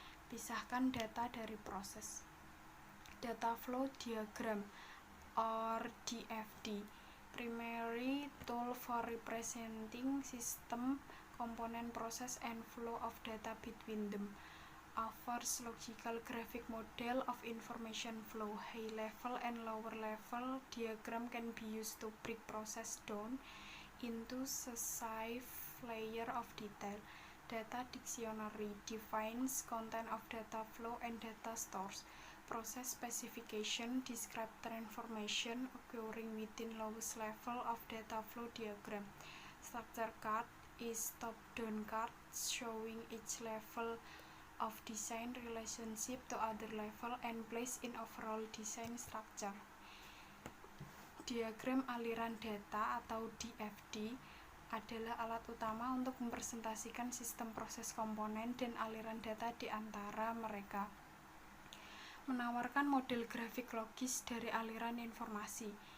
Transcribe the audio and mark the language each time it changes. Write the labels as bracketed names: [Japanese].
[Indonesian] Pisahkan data dari proses. [English] Data flow diagram or DFD, primary tool for representing system, component, process, and flow of data between them. Offers logical graphic model of information flow. High level and lower level diagram can be used to break process down into successive layer of detail. Data dictionary defines content of data flow and data stores. Process specification describe transformation occurring within lowest level of data flow diagram. Structure chart is top-down chart showing each level of design relationship to other level and place in overall design structure. [Indonesian] Diagram aliran data atau DFD adalah alat utama untuk mempresentasikan sistem proses komponen dan aliran data di antara mereka. Menawarkan model grafik logis dari aliran informasi.